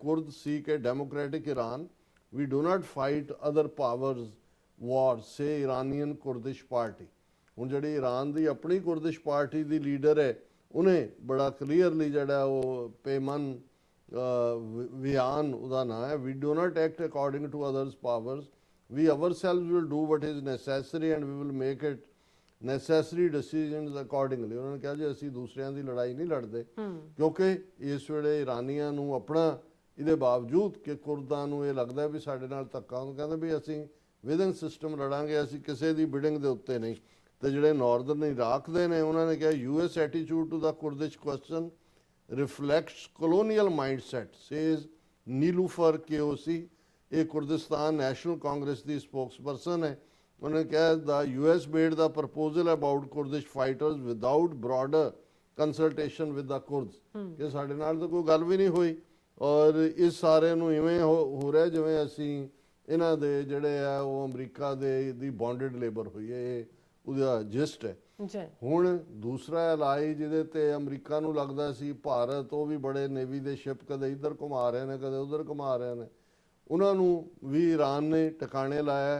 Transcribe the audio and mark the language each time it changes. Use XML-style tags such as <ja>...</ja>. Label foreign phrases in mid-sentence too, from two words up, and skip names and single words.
<pa>ਕੁਰਦ ਸੀ ਕਿ</pa> <en>Democratic Iran we do not fight other powers war says Iranian Kurdish party.</en> <pa>ਹੁਣ ਜਿਹੜੀ ਈਰਾਨ ਦੀ ਆਪਣੀ ਕੁਰਦਿਸ਼ ਪਾਰਟੀ ਦੀ ਲੀਡਰ ਹੈ ਉਹਨੇ ਬੜਾ ਕਲੀਅਰਲੀ ਜਿਹੜਾ ਉਹ ਪੇਮਨ ਵਿਆਨ ਉਹਦਾ ਨਾਂ ਹੈ,</pa> <en>we do not act according to others powers, we ourselves will do what is necessary and we will make it necessary decisions accordingly।</en> <pa>ਉਹਨਾਂ ਨੇ ਕਿਹਾ ਜੀ ਅਸੀਂ ਦੂਸਰਿਆਂ ਦੀ ਲੜਾਈ ਨਹੀਂ ਲੜਦੇ, ਕਿਉਂਕਿ ਇਸ ਵੇਲੇ ਇਰਾਨੀਆਂ ਨੂੰ ਆਪਣਾ ਇਹਦੇ ਬਾਵਜੂਦ ਕਿ ਕੁਰਦਾਂ ਨੂੰ ਇਹ ਲੱਗਦਾ ਵੀ ਸਾਡੇ ਨਾਲ ਧੱਕਾ, ਉਹ ਕਹਿੰਦੇ ਵੀ ਅਸੀਂ</pa> <en>within system</en> <pa>ਲੜਾਂਗੇ, ਅਸੀਂ ਕਿਸੇ ਦੀ ਬਿਡਿੰਗ ਦੇ ਉੱਤੇ ਨਹੀਂ। ਤੇ ਜਿਹੜੇ ਨਾਰਦਰਨ ਇਰਾਕ ਦੇ ਨੇ ਉਹਨਾਂ ਨੇ ਕਿਹਾ</pa> <en>US attitude to the Kurdish question reflects colonial mindset, says</en> <pa>ਨੀਲੂਫਰ KOC। ਇਹ ਕੁਰਦਿਸਤਾਨ ਨੈਸ਼ਨਲ ਕਾਂਗਰਸ ਦੀ ਸਪੋਕਸਪਰਸਨ ਹੈ। ਉਹਨੇ ਕਿਹਾ</pa> <en>ਦਾ US made the proposal about Kurdish fighters without broader consultation with the Kurds,</en> <pa>ਕਿ ਸਾਡੇ ਨਾਲ ਤਾਂ ਕੋਈ ਗੱਲ ਵੀ ਨਹੀਂ ਹੋਈ ਔਰ ਇਸ ਸਾਰੇ ਨੂੰ ਇਵੇਂ ਹੋ ਰਿਹਾ ਜਿਵੇਂ ਅਸੀਂ ਇਹਨਾਂ ਦੇ ਜਿਹੜੇ ਆ ਉਹ ਅਮਰੀਕਾ ਦੀ</pa> <en>bonded labour</en> <pa>ਹੋਈ ਹੈ। ਇਹ ਉਹਦਾ ਜਿਸਟ ਹੈ। ਹੁਣ ਦੂਸਰਾ ਐਲਾਈ ਜਿਹਦੇ ਤੇ ਅਮਰੀਕਾ ਨੂੰ ਲੱਗਦਾ ਸੀ ਭਾਰਤ, ਉਹ ਵੀ ਬੜੇ ਨੇਵੀ ਦੇ ਸ਼ਿਪ ਕਦੇ ਇੱਧਰ ਘੁਮਾ ਰਹੇ ਨੇ ਕਦੇ ਉੱਧਰ ਘੁਮਾ ਰਹੇ ਨੇ, ਉਹਨਾਂ ਨੂੰ ਵੀ ਈਰਾਨ ਨੇ ਟਿਕਾਣੇ ਲਾਇਆ।</pa>